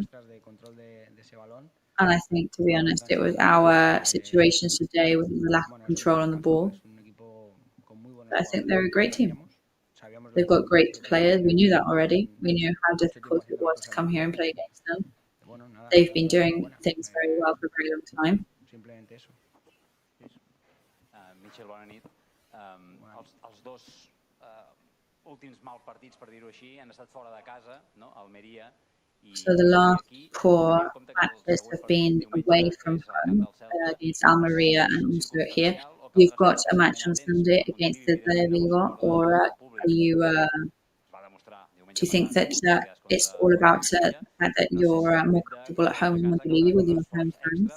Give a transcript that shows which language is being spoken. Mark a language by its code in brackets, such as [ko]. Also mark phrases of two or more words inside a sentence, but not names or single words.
[en] And I think, to be honest, it was our situations today with the lack of control on the ball. But I think they're a great team. They've got great players. We knew that already. We knew how difficult it was to come here and play against them. They've been doing things very well for a very long time. [ca] Michel, bona nit. Els dos últims mals partits, per dir-ho així, han estat fora de casa, no? Almeria. [en] So the last poor matches have been away from home against Almeria and also here. You've got a match on Sunday against the Vigo, or do you think that it's all about the fact that you're more comfortable at home in Montilivi with your home fans?